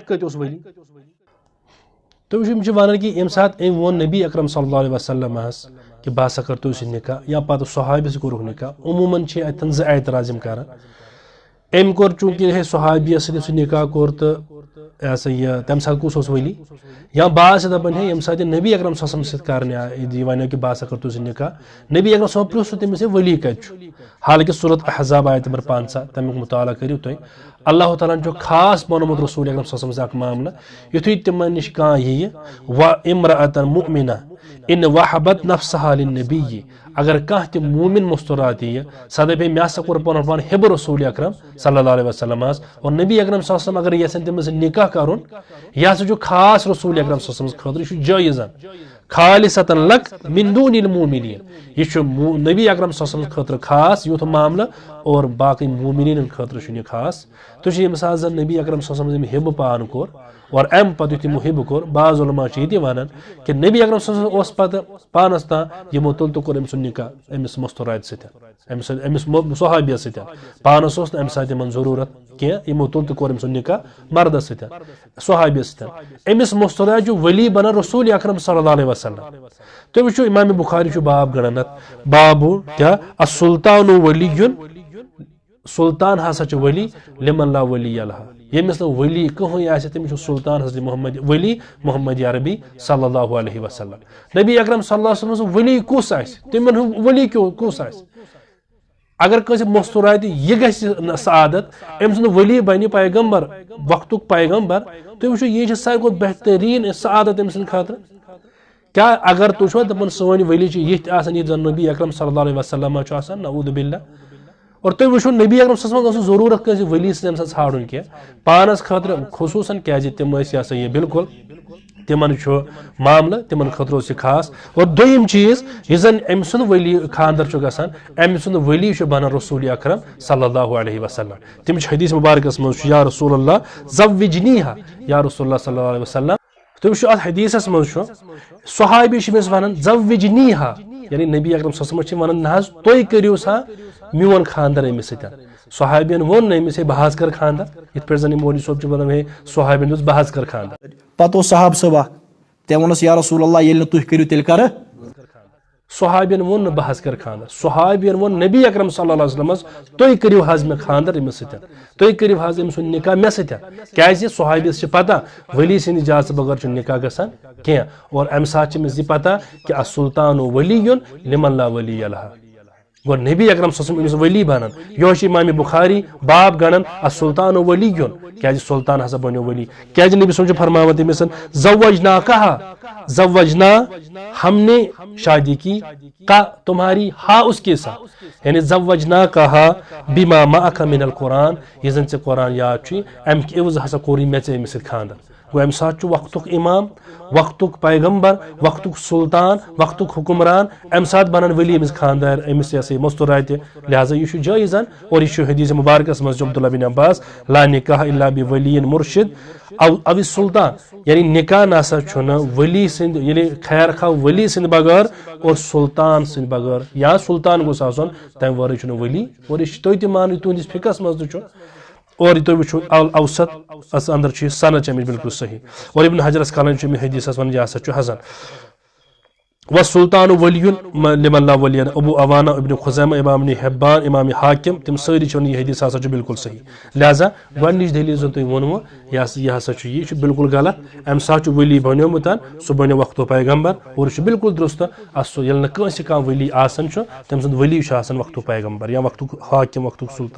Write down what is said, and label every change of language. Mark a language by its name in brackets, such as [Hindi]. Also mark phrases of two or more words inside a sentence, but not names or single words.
[Kashmiri] کتہِ اوس ولی تُہۍ وٕچھِو یِم چھِ ونان کہ ییٚمہِ ساتہٕ أمۍ ووٚن نبی اکرم صلی اللہ علیہ وسلمس کہ بہٕ ہسا کرٕ تۄہہِ سۭتۍ نکاح یا پتہٕ صحابی سۭتۍ کوٚرُکھ نکاح عموٗماً چھِ اتٮ۪ن زٕ اعتراض یِم کران أمۍ کوٚر چوٗنٛکہِ ہے صحابیس سۭتۍ سُہ نکاح کوٚر تہٕ یہ سا یہ تمہِ ساتہٕ کُس اوس ؤلی یا بعض چھِ دپان ہے ییٚمہِ ساتہٕ یہِ نبی اکرم صلی اللہ علیہ وسلم سۭتۍ کرنہِ یہِ وَنیو کہِ بہٕ ہسا کرٕ تۄہہِ سۭتۍ نکاح نبی اکرم صلی اللہ علیہ وسلم پرٛژھ سُہ تٔمِس ہے ؤلی کتہِ چھُ حالانکہِ صورت احزاب آیت نمبر 15 تمیُک مطالعہ کٔرِو تُہۍ اللہ تعالیٰ ہن چھُ خاص بنومُت رسول اکرم صلی اللہ علیہ وسلم اکھ معاملہٕ یُتھُے تِمن نِش کانٛہہ یِیہِ [Arabic] و امرأتن مؤمنہ ان وحبت نفسها للنبی [Kashmiri] اگر کانٛہہ تہِ مومن مستورات یِیہِ سۄ دپہِ مےٚ ہسا کوٚر پنُن پان ہِبہٕ رسول اکرم صلی اللہ علیہ وسلم اور نبی اکرم صلی اللہ علیہ وسلم اگر یژھن تٔمِس سۭتۍ نکاح کرُن یہِ ہسا چھُ خاص رسول اکرم صلی اللہ علیہ وسلم خٲطرٕ یہِ چھُ جٲیزن [Arabic] خالصتن لک من دون المؤمنین [Kashmiri] یہ نبی اکرم صلی اللہ علیہ وسلم خٲطرٕ خاص یُتھ معاملہٕ اور باقی مومنین خٲطرٕ چھُنہٕ یہِ خاص تُہۍ چھِ ییٚمہِ ساتہٕ زن نبی اکرم صلی اللہ علیہ وسلم ییٚمہِ ہِبہٕ پان کوٚر اور امہِ پتہٕ یُتھ یِمو ہِبہٕ کوٚر بعض علما چھِ یہِ تہِ ونان کہِ نبی اکرم صلی اللہ علیہ وسلم اوس پتہٕ پانس تام یِمو تُل تہٕ کوٚر أمۍ سُنٛد نکاح أمِس مستوراتہِ سۭتۍ أمِس صحابیس سۭتۍ پانس اوس نہٕ امہِ ساتہٕ یِمن ضروٗرت کینٛہہ یِمو تُل تہٕ کوٚر أمۍ سُنٛد نکاح مردس سۭتۍ صحابیس سۭتۍ أمِس مستورات چھُ ؤلی بنان رسول اکرم صلی اللہ علیہ وسلم تُہۍ وٕچھِو امام بخاری چھُ باب گڑان اتھ بابو کیاہ [Arabic] السلطان ولیٌ [Kashmiri] سلطان ہسا چھُ [Arabic] ولی لمن لا ولی لہ [Kashmiri] ییٚمِس نہٕ ولی کٕہٕنۍ آسہِ تٔمِس چھُ سلطان حضرت محمد ولی محمد عربی صلی اللہ علیہ وسلم نبی اکرم صلی اللہ علیہ وسلم ولی کُس آسہِ تِمن ہُنٛد ولی کُس آسہِ اگر کٲنٛسہِ مستوراتہِ یہِ گژھِ سعادت أمۍ سُنٛد ولی بنہِ پیغمبر وقتُک پیغمبر تُہۍ وٕچھِو یہِ چھِ ساروی کھۄتہٕ بہتریٖن سعادت أمۍ سٕنٛدِ خٲطرٕ کیٛاہ اگر تُہۍ چھُوا دپان سٲنۍ ولی چھِ یِتھۍ آسان یِتھ زن نبی اکرم صلی اللہ علیہ وسلم چھُ آسان [Arabic] نعوذ باللہ [Kashmiri] اور تُہۍ وٕچھِو نبی اکرم صلی اللہ علیہ وسلم اوس نہٕ ضروٗرت کٲنٛسہِ ولی سۭتۍ أمۍ سۭتۍ ژھانڈُن کینٛہہ پانس خٲطرٕ خصوٗصن کیٛازِ تِم ٲسۍ یہ سا یہِ بالکل تِمن چھُ معاملہٕ تِمن خٲطرٕ اوس یہِ خاص اور دوٚیِم چیٖز یُس زن أمۍ سُنٛد ولی خانٛدر چھُ گژھان أمۍ سُنٛد ولی چھُ بنان رسول اکرم صلی اللہ علیہ وسلم تِم چھِ حدیث مبارکس منٛز چھُ [Arabic] یا رسول اللہ زوجنیہا یا رسول اللہ [Kashmiri] صلی اللہ علیہ وسلم تُہۍ وٕچھِو اتھ حدیثس منٛز چھُ صحابی چھِ أمِس ونان زوجنیہا یعنی نبی اکرم صلی اللہ علیہ وسلم چھِ ونان نہ حظ تُہۍ کٔرِو سا میون خانٛدر أمِس سۭتۍ صحابین ووٚن نہٕ أمِس ہے بہٕ حظ کرٕ خانٛدر یِتھ پٲٹھۍ زن یہِ مولوی صٲب چھُ ونان ہے صحابین دوٚپُس بہٕ حظ کرٕ خانٛدر پتہٕ اوس صحاب صٲب اکھ تٔمۍ ووٚنُس [Arabic] یا رسول اللہ [Kashmiri] ییٚلہِ نہٕ تُہۍ کٔرِو تیٚلہِ کرٕ صحابین ووٚن نہٕ بہٕ حظ کرٕ خانٛدر صحابین ووٚن نبی اکرم صلی اللہ علیہ وسلمس تُہۍ کٔرِو حظ مےٚ خانٛدر أمِس سۭتۍ تُہۍ کٔرِو حظ أمۍ سُنٛد نکاح مےٚ سۭتۍ کیٛازِ صحابیس چھِ پتہ ؤلی سٕنٛدِ اجازتہٕ بغٲر چھُنہٕ نکاح گژھان کینٛہہ اور امہِ ساتہٕ چھِ أمِس یہِ پتہ کہِ [Arabic] السلطان ولیٌ لمن لا ولی [Kashmiri] لہ گوٚو نبی اکرم صلی اللہ علیہ وسلم أمِس ولی بنان یہوے چھِ امام بخاری باب گنان [Arabic] السلطان ولیٌ [Kashmiri] کیٛازِ سلطان ہسا بنیو ولی کیٛازِ نبی صٲب چھُ فرماوان تٔمِس [Arabic] زوجناکہا زوجنا [Urdu] ہم نے شادی کی کا تمہاری ہا اس کے [Kashmiri] ساتھ یعنی [Arabic] زوجناکہا بما معک من القرآن [Kashmiri] یہِ زن ژےٚ قرآن یاد چھُے امہِ کہِ عوض ہسا کوٚرُے مےٚ ژےٚ أمِس سۭتۍ خانٛدر گوٚو امہِ ساتہٕ چھُ وقتُک امام وقتُک پیغمبر وقتُک سلطان وقتُک حکمران امہِ ساتہٕ بنان ولی أمِس خانٛدر أمِس یہ سا یہِ مستوراتہِ لہٰذا یہِ چھُ جٲیزن اور یہِ چھُ حدیث مبارکس منٛز چھُ عبداللہ بن عباس [Arabic] لا نکاح الا بولی مرشد او سلطان [Kashmiri] یعنی نکاح نسا چھُنہٕ ولی سٕنٛدِ یعنی خیر خواہ ولی سٕنٛدِ بغٲر اور سلطان سٕنٛدِ بغٲر یا سلطان گوٚژھ آسُن تمہِ ورٲے چھُنہٕ ولی اور یہِ چھِ تُہۍ تہِ مانو تُہنٛدِس فِقس منٛز تہِ چھُ اور تُہۍ وٕچھِو اوسط اندر چھُ یہِ سند چھِ امِچ بالکل صحیح اور ابن حجرس کالن چھُ أمِس حدیثس ونان یہِ ہسا چھُ حسن [Arabic] وسلطان ولیٌ لمن لا ولی [Kashmiri] ابو عوانہ ابن خزیمہ امام ابن حبان امام حاکم تِم سٲری چھِ ونان یہِ حدیث ہسا چھُ بالکل صحیح لہٰذا گۄڈنِچ دٔلیٖل زن تۄہہِ ووٚنوٕ یہِ ہسا چھُ یہِ چھُ بالکل غلط امہِ ساتہٕ چھُ ولی بنیومُت سُہ بنیو وقتو پیغمبر اور یہِ چھُ بالکل درست سُہ ییٚلہِ نہٕ کٲنٛسہِ کانٛہہ ولی آسان چھُ تٔمۍ سُنٛد ولی چھُ آسان وقتو پیغمبر یا وقتُک حاکم وقتُک سلطان